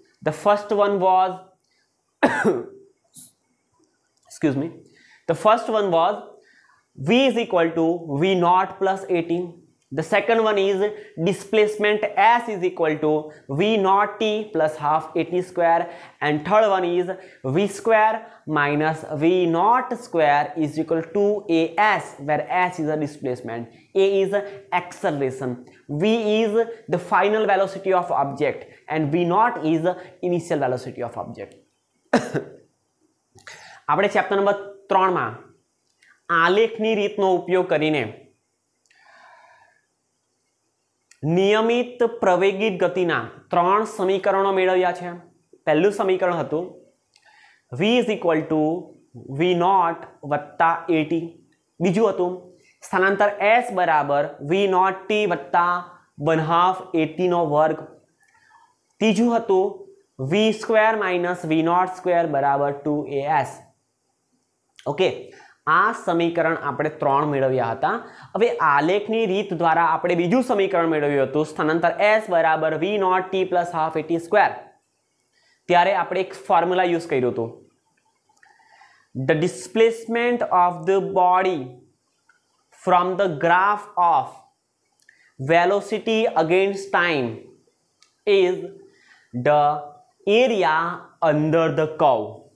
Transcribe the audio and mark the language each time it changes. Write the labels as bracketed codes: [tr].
[en] The first one was excuse me, the first one was v is equal to v naught plus 18। The second one is displacement s is equal to v naught t plus half at square, and third one is v square minus v naught square is equal to as, where s is a displacement, a is acceleration, v is the final velocity of object, and v naught is the initial velocity of object। [gu] આપણે chapter number 3 માં આલેખની રીતનો ઉપયોગ કરીને નિયમિત પ્રવેગિત ગતિના 3 સમીકરણો મેળવ્યા છે। પહેલું સમીકરણ હતું v is equal to v naught વત્તા at, બીજું હતું સ્થાનાંતર s બરાબર v naught t વત્તા 1/2 at નો વર્ગ, ત્રીજું હતું v square minus v naught square બરાબર 2as। ઓકે, આ સમીકરણ આપણે 3 મેળવ્યા હતા। હવે આલેખની રીત દ્વારા આપણે બીજું સમીકરણ મેળવ્યું હતું સ્થાનાંતર s બરાબર v naught t plus half at square। ત્યારે આપણે એક ફોર્મ્યુલા યુઝ કર્યું હતું, [en] the displacement of the body from the graph of velocity against time is the area under the curve।